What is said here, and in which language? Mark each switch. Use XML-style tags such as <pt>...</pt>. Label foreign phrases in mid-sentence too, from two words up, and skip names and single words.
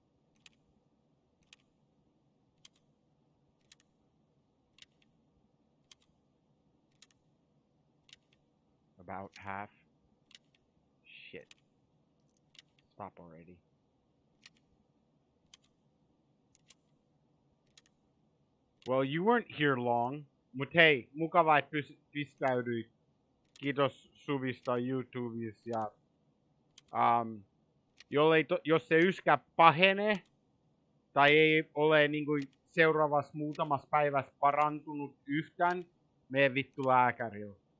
<en>About half. Shit. Stop already. Well, you weren't here long.</en> <fi>Mut hei, mukavaa, että pistäydyit. Kiitos suvista YouTubessa. Ja, jos se yskä pahene, tai ei ole niin kuin seuraavassa muutamassa päivässä parantunut yhtään, mene vittu lääkärillä.</fi>